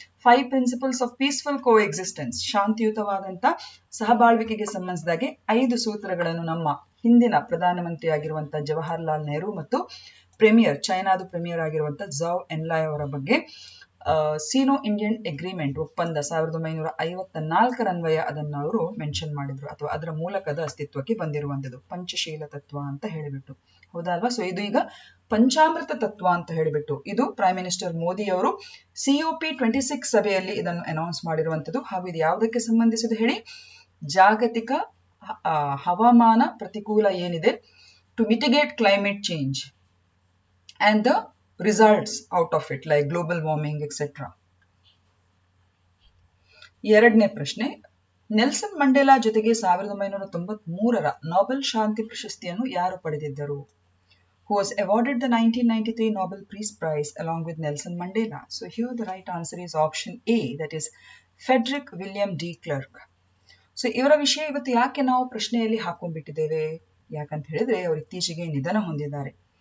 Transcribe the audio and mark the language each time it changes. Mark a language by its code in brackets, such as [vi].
[kn] 5 principles of peaceful co existence, ಶಾಂತಿಯುತವಾದಂತ ಸಹಬಾಳ್ವಿಕೆಗೆ ಸಂಬಂಧಿಸಿದಾಗೆ 5 ಸೂತ್ರಗಳನ್ನು ನಮ್ಮ ಹಿಂದಿನ ಪ್ರಧಾನಮಂತ್ರಿ ಆಗಿರುವಂತ ಜವಾಹರ್ಲಾಲ್ ನೆಹರು ಮತ್ತು ಚೈನಾದ ಪ್ರೀಮಿಯರ್ ಆಗಿರುವಂತ ಝೌ ಎನ್ಲಾಯ್ ಅವರ ಬಗ್ಗೆ ಸೀನೋ ಇಂಡಿಯನ್ ಅಗ್ರಿಮೆಂಟ್ ಒಪ್ಪಂದ 1954 ಅನ್ವಯ ಅದನ್ನು ಅವರು ಮೆನ್ಷನ್ ಮಾಡಿದ್ರು, ಅಥವಾ ಅದರ ಮೂಲಕದ ಅಸ್ತಿತ್ವಕ್ಕೆ ಬಂದಿರುವಂತದ್ದು ಪಂಚಶೀಲ ತತ್ವ ಅಂತ ಹೇಳಿಬಿಟ್ಟು, ಹೌದಾ ಅಲ್ವಾ? ಸೊ ಇದು ಈಗ ಪಂಚಾಮೃತ ತತ್ವ ಅಂತ ಹೇಳಿಬಿಟ್ಟು ಇದು ಪ್ರೈಮ್ ಮಿನಿಸ್ಟರ್ ಮೋದಿ ಅವರು COP 26 ಸಭೆಯಲ್ಲಿ ಇದನ್ನು ಅನೌನ್ಸ್ ಮಾಡಿರುವಂತದ್ದು. ಹಾಗೂ ಇದು ಯಾವುದಕ್ಕೆ ಸಂಬಂಧಿಸಿದ ಹೇಳಿ? ಜಾಗತಿಕ ಹವಾಮಾನ ಪ್ರತಿಕೂಲ ಏನಿದೆ, [en] To mitigate climate change and the results out of it like global warming etc. [kn] ಎರಡನೇ ಪ್ರಶ್ನೆ, ನೆಲ್ಸನ್ ಮಂಡೇಲಾ ಜೊತೆಗೆ 1993ರ ನೊಬೆಲ್ ಶಾಂತಿ ಪ್ರಶಸ್ತಿಯನ್ನು ಯಾರು ಪಡೆದಿದ್ದರು? [en] who was awarded the 1993 Nobel Peace Prize along with Nelson Mandela. So here the right answer is option A, that is Frederick William D. Clerk. [kn] So ಇವರ ವಿಷಯ ಇವತ್ತು ಯಾಕೆ ನಾವು ಪ್ರಶ್ನೆಯಲ್ಲಿ ಹಾಕೊಂಡ್ಬಿಟ್ಟಿದ್ದೇವೆ ಯಾಕಂತ ಹೇಳಿದ್ರೆ ಅವರು ಇತ್ತೀಚೆಗೆ ನಿಧನ ಹೊಂದಿದ್ದಾರೆ.